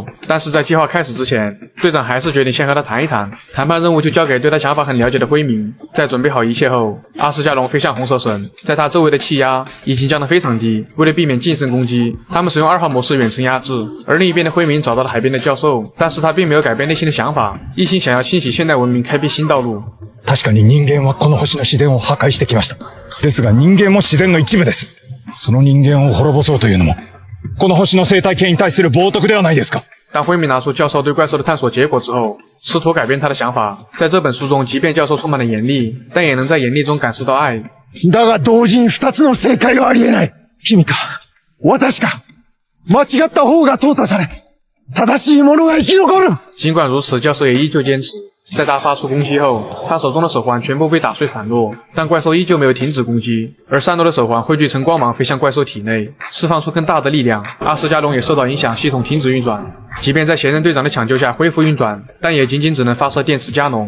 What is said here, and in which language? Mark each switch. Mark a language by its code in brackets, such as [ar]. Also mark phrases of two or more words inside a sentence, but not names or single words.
[zh] 但是在计划开始之前，队长还是决定先和他谈一谈，谈判任务就交给对他想法很了解的辉明。在准备好一切后，阿斯加隆飞向红蛇神，在他周围的气压已经降得非常低，为了避免近身攻击，他们使用2号模式远程压制。而另一边的辉明找到了海边的教授，但是他并没有改变内心的想法，一心想要清洗现代文明，开辟新道路。 [ja] 確かに人間はこの星の自然を破壊してきました。ですが人間も自然の一部です。その人間を滅ぼそうというのも、この星の生態系に対する冒涜ではないですか。 [zh] 当辉明拿出教授对怪兽的探索结果之后，试图改变他的想法。在这本书中，即便教授充满了严厉，但也能在严厉中感受到愛。 [ja] だが同時に2つの正解はありえない。君か、私か。間違った方が淘汰され、正しいものが生き残る。 [zh] 尽管如此，教授也依旧坚持。在他发出攻击后，他手中的手环全部被打碎散落，但怪兽依旧没有停止攻击，而散落的手环汇聚成光芒飞向怪兽体内，释放出更大的力量。阿斯加隆也受到影响，系统停止运转，即便在闲人队长的抢救下恢复运转，但也仅仅只能发射电磁加农。